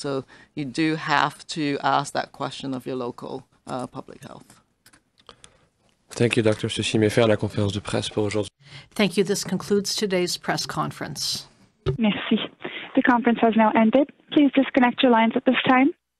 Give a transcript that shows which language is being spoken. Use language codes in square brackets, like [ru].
[en] So you do have to ask that question of your local public health. Thank you, Dr. [fr] Ceci met fin à la conférence de presse pour aujourd'hui. [en] Thank you. This concludes today's press conference. Merci. The conference has now ended. Please disconnect your lines at this time